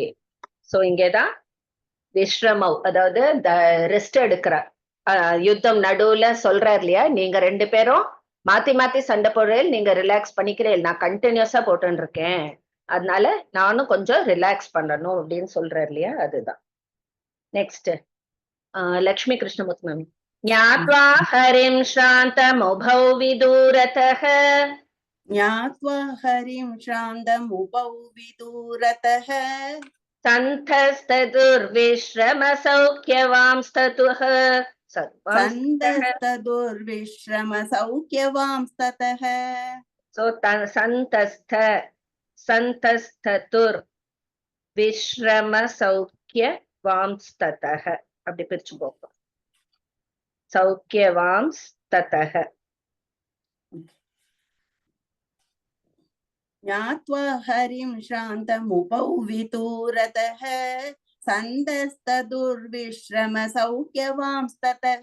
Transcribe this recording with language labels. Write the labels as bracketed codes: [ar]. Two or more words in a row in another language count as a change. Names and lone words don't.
[ta] சோ இங்கதான் விஸ்ரமௌ அதாவது ரெஸ்ட் எடுக்கிற யுத்தம் நடுவுல சொல்றாரு இல்லையா, நீங்க ரெண்டு பேரும் மாத்தி மாத்தி சண்டை போடுறேன், நீங்க ரிலாக்ஸ் பண்ணிக்கிறேன், நான் கண்டினியூஸா போட்டுன்னு இருக்கேன், அதனால நானும் கொஞ்சம் ரிலாக்ஸ் பண்ணணும் அப்படின்னு சொல்றாரு இல்லையா, அதுதான். நெக்ஸ்ட் லக்ஷ்மி கிருஷ்ணமூர்த்தி மேம். [sa] ज्ञात्वा हरिं श्रान्तमुपौ विदूरतः ज्ञात्वा हरिं श्रान्तमुपौ विदूरतः सन्तस्तदुर्विश्रम सौख्यवांस्ततुः सन्तस्तदुर्विश्रम सौख्यवांस्ततः. सो सन्तस्ततुर् विश्रम सौख्यवांस्ततः [ta] அப்படி பிரிச்சு போகும். [sa] सौख्यवांस्ततः. ज्ञात्वा हरिं श्रान्तमुपौ विदूरतः सन्तस्तदुर्विश्रम सौख्यवांस्ततः.